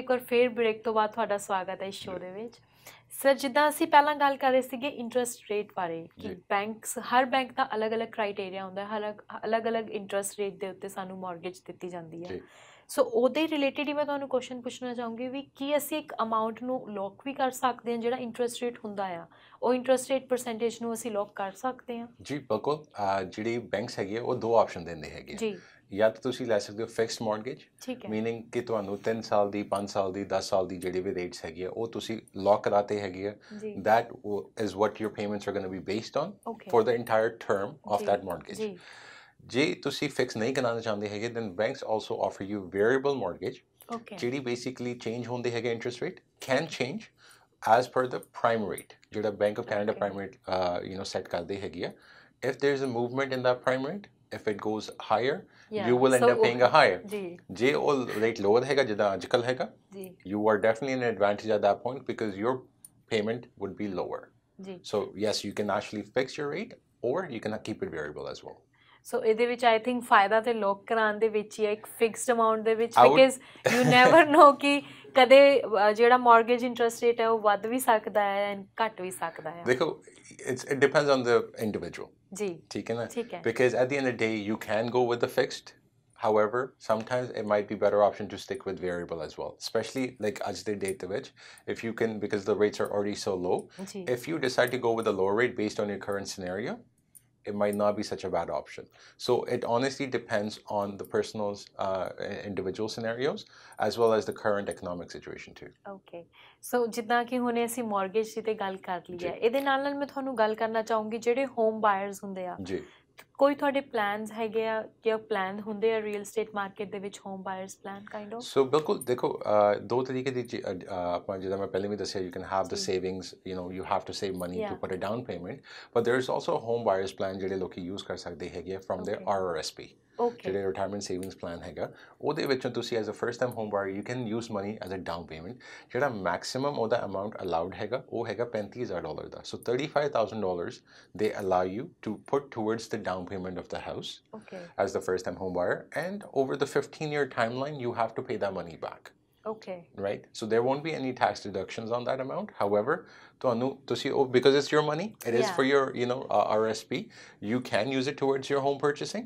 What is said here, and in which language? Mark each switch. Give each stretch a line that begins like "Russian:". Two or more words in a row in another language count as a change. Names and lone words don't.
Punjabi: ਇੱਕ ਵਾਰ ਫੇਰ ਬ੍ਰੇਕ ਤੋਂ ਬਾਅਦ ਤੁਹਾਡਾ ਸਵਾਗਤ ਹੈ ਇਸ ਸ਼ੋਅ ਦੇ ਵਿੱਚ ਸਰ ਜਿੱਦਾਂ ਅਸੀਂ ਪਹਿਲਾਂ ਗੱਲ ਕਰ ਰਹੇ ਸੀਗੇ
English: interest rate
Punjabi: ਬਾਰੇ ਕਿ ਬੈਂਕਸ ਹਰ ਬੈਂਕ ਦਾ ਅਲੱਗ-ਅਲੱਗ ਕ੍ਰਾਈਟੇਰੀਆ ਹੁੰਦਾ ਹੈ ਅਲੱਗ-ਅਲੱਗ
English: interest rate
Punjabi: ਦੇ ਉੱਤੇ ਸਾਨੂੰ ਮਾਰਗੇਜ ਦਿੱਤੀ ਜਾਂਦੀ ਹੈ ਸੋ ਉਹਦੇ ਰਿਲੇਟਿਡ ਹੀ ਮੈਂ ਤੁਹਾਨੂੰ ਕੁਐਸਚਨ ਪੁੱਛਣਾ ਚਾਹੂੰਗੀ ਵੀ ਕੀ ਅਸੀਂ ਇੱਕ ਅਮਾਉਂਟ ਨੂੰ ਲੋਕ ਵੀ ਕਰ ਸਕਦੇ ਹਾਂ ਜਿਹੜਾ
English: interest rate
Punjabi: ਹੁੰਦਾ ਆ ਉਹ
English: interest rate percentage
Punjabi: ਨੂੰ ਅਸੀਂ ਲੋਕ ਕਰ ਸਕਦੇ ਹਾਂ ਜੀ ਬਿਲਕੁਲ ਜਿਹੜੀ ਬੈਂਕਸ ਹੈਗੀ ਉਹ ਦੋ ਆਪਸ਼ਨ ਦਿੰਦੇ ਹੈਗੇ ਜੀ ਜਾਂ ਤਾਂ ਤੁਸੀਂ ਲੈ ਸਕਦੇ ਹੋ
English: fixed mortgage meaning
Punjabi: ਕਿ ਤੁਹਾਨੂੰ 3 ਸਾਲ ਦੀ 5 ਸਾਲ ਦੀ 10 ਸਾਲ ਦੀ ਜਿਹੜੀ ਵੀ ਰੇਟਸ ਹੈਗੀ ਆ ਉਹ ਤੁਸੀਂ ਲੌਕ ਕਰਾਤੇ ਹੈਗੇ ਆ
English: that is what your payments are going to be based on for the entire term of that mortgage
Punjabi: ਜੇ ਤੁਸੀਂ ਫਿਕਸ ਨਹੀਂ ਕਰਾਉਣਾ ਚਾਹੁੰਦੇ ਹੈਗੇ
English: then banks also offer you variable mortgage ਜਿਹੜੀ basically change
Punjabi: ਹੁੰਦੇ ਹੈਗੇ
English: interest rate can change as per the prime rate ਜਿਹੜਾ Bank of Canada prime rate set
Punjabi: ਕਰਦੇ ਹੈਗੇ ਆ
English: if there is a movement in that prime rate if it goes higher you will end up paying a higher
Punjabi: ਜੇ ਉਹ
English: rate lower
Punjabi: ਹੈਗਾ ਜਿੱਦਾਂ ਅੱਜਕੱਲ ਹੈਗਾ
English: you are definitely in an advantage at that point because your payment would be lower so yes you can actually fix your rate or you can keep it variable as well
Punjabi: ਸੋ ਇਹਦੇ ਵਿੱਚ
English: I think
Punjabi: ਫਾਇਦਾ ਤੇ ਲੋਕ ਕਰਾਉਣ ਦੇ ਵਿੱਚ ਹੀ ਹੈ ਇੱਕ
English: fixed amount
Punjabi: ਦੇ ਵਿੱਚ
English: because you never know
Punjabi: ਕਿ ਕਦੇ ਜਿਹੜਾ
English: mortgage interest rate
Punjabi: ਹੈ ਉਹ ਵੱਧ ਵੀ ਸਕਦਾ ਹੈ ਐਂਡ ਘਟ ਵੀ ਸਕਦਾ ਹੈ
English: ਦੇਖੋ It depends on the individual
Punjabi: ਜੀ ਠੀਕ ਹੈ ਨਾ
English: because at the end of the day you can go with the fixed However, sometimes it might be better option to stick with variable as well, especially like as the date of which, if you can, because the rates are already so low, if you decide to go with a lower rate based on your current scenario, it might not be such a bad option. So it honestly depends on the person's individual scenarios as well as the current economic situation too. Okay.
Punjabi: So ਜਿੱਦਾਂ ਕਿ ਹੁਣੇ ਅਸੀਂ mortgage ਦੀ ਤੇ ਗੱਲ ਕਰ ਲਈ ਹੈ ਇਹਦੇ ਨਾਲ ਮੈਂ ਤੁਹਾਨੂੰ ਗੱਲ ਕਰਨਾ ਚਾਹੂੰਗੀ ਜਿਹੜੇ
English: home buyers
Punjabi: ਹੁੰਦੇ ਆ ਜੀ ਕੋਈ ਤੁਹਾਡੇ ਪਲਾਨਸ ਹੈਗੇ ਆ ਜਾਂ ਪਲਾਨ ਹੁੰਦੇ ਆ
English: real estate market
Punjabi: ਦੇ ਵਿੱਚ
English: home buyers plan kind of
Punjabi: ਸੋ ਬਿਲਕੁਲ ਦੇਖੋ ਦੋ ਤਰੀਕੇ ਦੀ ਆਪਾਂ ਜਿੱਦਾਂ ਮੈਂ ਪਹਿਲੇ ਵੀ ਦੱਸਿਆ
English: you can have the savings you have to save money to put a down payment but there is also home buyers plan
Punjabi: ਜਿਹੜੇ ਲੋਕੀ
English: ਯੂਜ਼
Punjabi: ਕਰ ਸਕਦੇ ਹੈਗੇ
English: from their RRSP ਜਿਹੜੇ retirement savings plan
Punjabi: ਹੈਗਾ ਉਹਦੇ ਵਿੱਚੋਂ ਤੁਸੀਂ
English: as a first time home buyer you can use money as a down payment
Punjabi: ਜਿਹੜਾ ਮੈਕਸਿਮਮ ਉਹਦਾ
English: amount allowed
Punjabi: ਹੈਗਾ ਉਹ ਹੈਗਾ $35,000 ਦਾ
English: ਸੋ $35,000 they allow you to put towards the down payment of the house as the first time home buyer and over the 15-year timeline you have to pay that money back. Right? So there won't be any tax deductions on that amount. However, because it's your money, it is for your, RSP, you can use it towards your home purchasing.